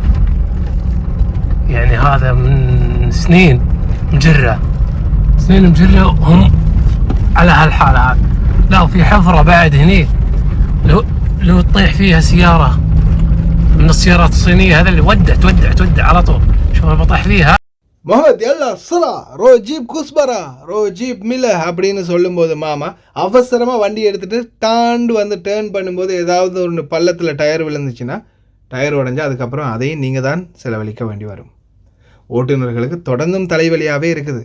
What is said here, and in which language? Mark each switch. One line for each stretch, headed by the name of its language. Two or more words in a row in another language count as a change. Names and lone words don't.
Arabic: يعني هذا من سنين مجرة وهم على هالحالة هذه. لا وفي حفرة بعد هني لو تطيح فيها سيارة من السيارات الصينية هذا اللي تودع على طول. شوف انا بطيح فيها. முகமது எல்லா சுரா ரோஜீப் குஸ்பரா ரோஜீப் மில
Tamil: அப்படின்னு சொல்லும்போது மாமா அவசரமாக வண்டி எடுத்துகிட்டு தாண்டு வந்து டேர்ன் பண்ணும்போது ஏதாவது ஒரு பள்ளத்தில் டயர் விழுந்துச்சுன்னா டயர் உடஞ்சி அதுக்கப்புறம் அதையும் நீங்கள் தான் செலவழிக்க வேண்டி வரும். ஓட்டுநர்களுக்கு தொடர்ந்தும் தலைவலியாகவே இருக்குது.